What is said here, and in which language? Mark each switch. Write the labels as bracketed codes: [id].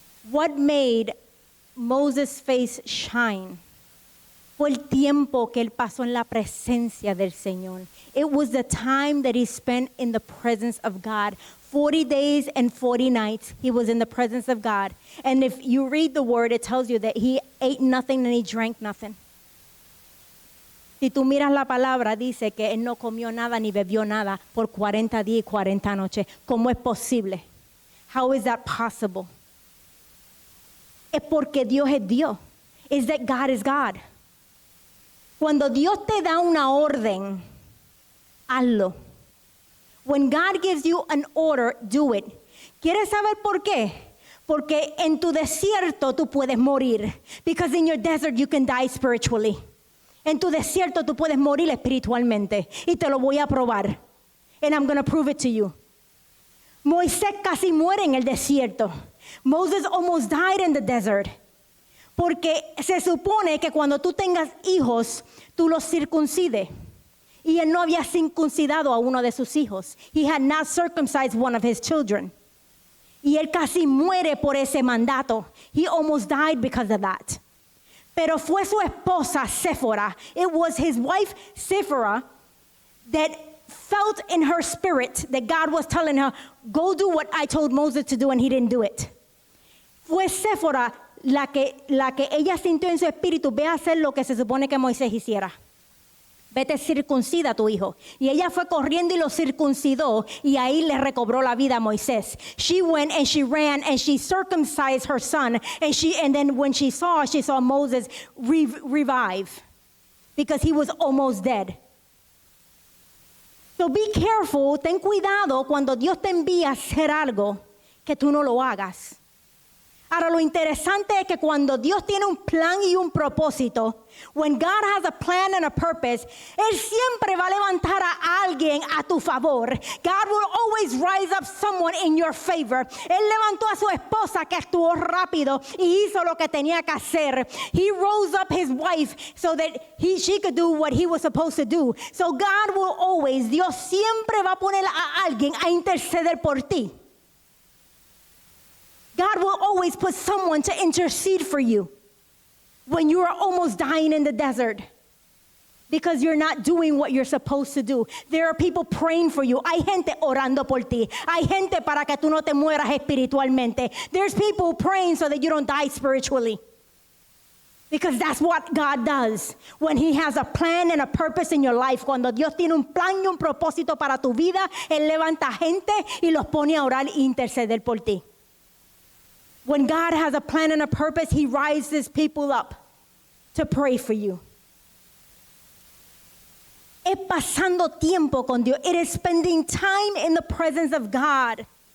[en] What made Moses' face shine? [es] Fue el tiempo que él pasó en la presencia del Señor. [en] It was the time that he spent in the presence of God. 40 days and 40 nights he was in the presence of God. And if you read the word, it tells you that he ate nothing and he drank nothing. [es] Si tú miras la palabra, dice que él no comió nada ni bebió nada por 40 días y 40 noches. ¿Cómo es posible? [en] How is that possible? [es] Es porque Dios es Dios. [en] Is that God is God. [es] Cuando Dios te da una orden, hazlo. [en] When God gives you an order, do it. [es] ¿Quieres saber por qué? Porque en tu desierto tú puedes morir. [en] Because in your desert you can die spiritually. [es] En tu desierto tú puedes morir espiritualmente. Y te lo voy a probar. [en] And I'm going to prove it to you. [es] Moisés casi muere en el desierto. [en] Moses almost died in the desert. [es] Porque se supone que cuando tú tengas hijos, tú los circuncides. Y él no había circuncidado a uno de sus hijos. [en] He had not circumcised one of his children. [es] Y él casi muere por ese mandato. [en] He almost died because of that. [es] Pero fue su esposa, Séfora. [en] It was his wife, Séfora, that felt in her spirit that God was telling her, go do what I told Moses to do, and he didn't do it. [es] Fue Séfora la que ella sintió en su espíritu, ve a hacer lo que se supone que Moisés hiciera. Vete, circuncida a tu hijo. Y ella fue corriendo y lo circuncidó, y ahí le recobró la vida a Moisés. [en] She went and she ran and she circumcised her son, and then when she saw Moses revive because he was almost dead. So be careful, [es] ten cuidado cuando Dios te envía a hacer algo que tú no lo hagas. Ahora, lo interesante es que cuando Dios tiene un plan y un propósito, [en] when God has a plan and a purpose, [es] Él siempre va a levantar a alguien a tu favor. [en] God will always rise up someone in your favor. [es] Él levantó a su esposa que actuó rápido y hizo lo que tenía que hacer. [en] He rose up his wife so that she could do what he was supposed to do. So God will always, [es] Dios siempre va a poner a alguien a interceder por ti. [en] God will always put someone to intercede for you when you are almost dying in the desert because you're not doing what you're supposed to do. There are people praying for you. [es] Hay gente orando por ti. Hay gente para que tú no te mueras espiritualmente. [en] There's people praying so that you don't die spiritually. Because that's what God does. When He has a plan and a purpose in your life, [es] cuando Dios tiene un plan y un propósito para tu vida, Él levanta gente y los pone a orar e interceder por ti. [en] When God has a plan and a purpose, He rises people up to pray for you. [es] Es pasando tiempo con Dios. [en] It is spending time in the presence of God.